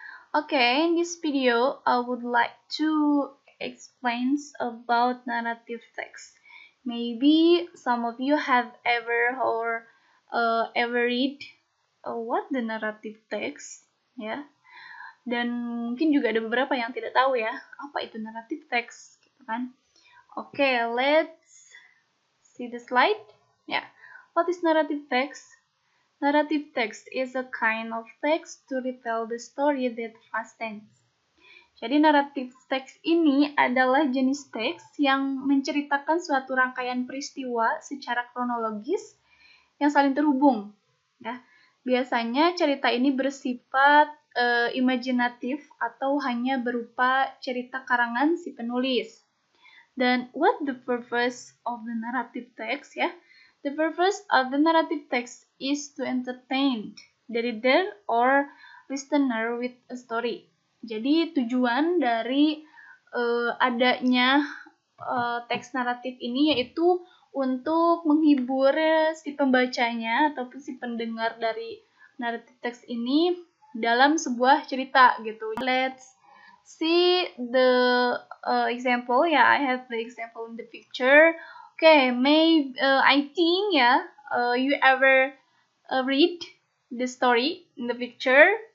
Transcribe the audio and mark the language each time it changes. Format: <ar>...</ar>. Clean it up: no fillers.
<en>Okay, in this video, I would like to explain about narrative text. Maybe some of you have ever or ever read what the narrative text, ya.</en> <id>Dan mungkin juga ada beberapa yang tidak tahu ya, apa itu narrative text, gitu kan.</id> <en>Okay, let's see the slide. Yeah, what is narrative text? Narrative text is a kind of text to retell the story that fast tense.</en> <id>Jadi narrative text ini adalah jenis teks yang menceritakan suatu rangkaian peristiwa secara kronologis yang saling terhubung. Ya. Biasanya cerita ini bersifat imajinatif atau hanya berupa cerita karangan si penulis.</id> <en>Dan what the purpose of the narrative text ya? The purpose of the narrative text is to entertain the reader or listener with a story.</en> <id>Jadi tujuan dari adanya teks naratif ini yaitu untuk menghibur si pembacanya ataupun si pendengar dari naratif teks ini dalam sebuah cerita gitu.</id> <en>Let's see the example. Yeah, I have the example in the picture. Okay, I think you ever read the story in the picture.</en>